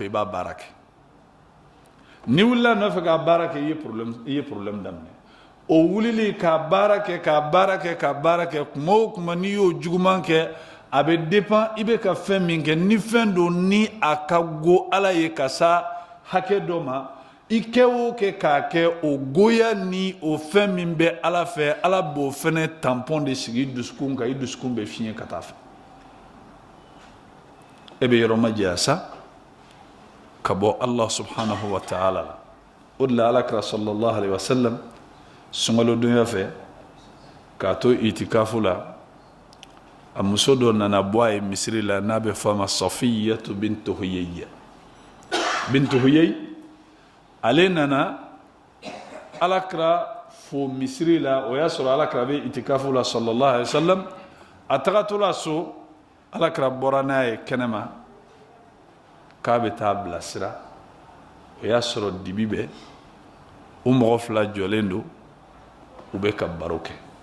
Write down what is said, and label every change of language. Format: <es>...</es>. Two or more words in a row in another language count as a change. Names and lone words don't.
<bm>i b'a baara kɛ ni wulila a nɔfɛ k'a baara kɛ i ye problème daminɛ o wulili k'a baara kɛ k'a baara kɛ kuma o kuma n'i y'o juguman kɛ a bɛ dépend i bɛ ka fɛn min kɛ ni fɛn don ni a ka go ala ye ka sa hakɛ dɔ ma i kɛ o kɛ k'a kɛ o goya ni o fɛn min bɛ ala fɛ ala b'o fɛnɛ tampon de sigi i dusukun kan i dusukun bɛ fiɲɛ ka taa fɛ e bɛ yɔrɔ ma jɛya sa ka bɔ</bm> <ar>الله سبحانه وتعالى</ar> <bm>la o de la alakira</bm> <ar>صلى الله عليه وسلم</ar> <bm>sunkalodonya fɛ k'a to itikafu la a muso dɔ nana bɔ a ye misiri la n'a bɛ fɔ a ma Safiyatu bintu Huyay ale nana alakira fo misiri la o y'a sɔrɔ alakira bɛ itikafu la</bm> <ar>صلى الله عليه وسلم</ar> <bm>a tagatɔla so alakira bɔra n'a ye kɛnɛma k'a bɛ taa bilasira o y'a sɔrɔ dibi bɛ o mɔgɔ fila jɔlen don u bɛ ka baro kɛ</bm>